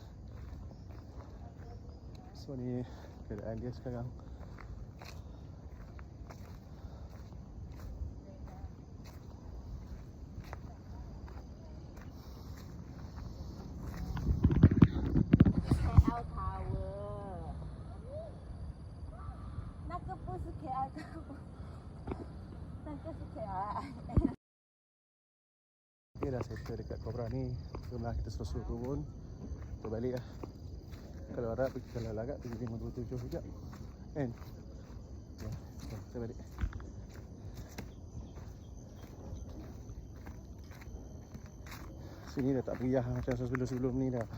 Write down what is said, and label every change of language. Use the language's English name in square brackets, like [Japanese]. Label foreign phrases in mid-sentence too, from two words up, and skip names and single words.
[Malay] So ni keadaan dia sekarang. [Chinese] KL Tower，那个不是 KL Tower，那个是 KL。 [Malay] Okay, dah settle dekat Cobra ni. Jomlah kita suruh turun. Kita balik lah. Kalau harap pergi, kalau larat pergi 527 sekejap. Kan? Ya, jom kita balik. Sini dah tak meriah macam sebelum-sebelum ni dah.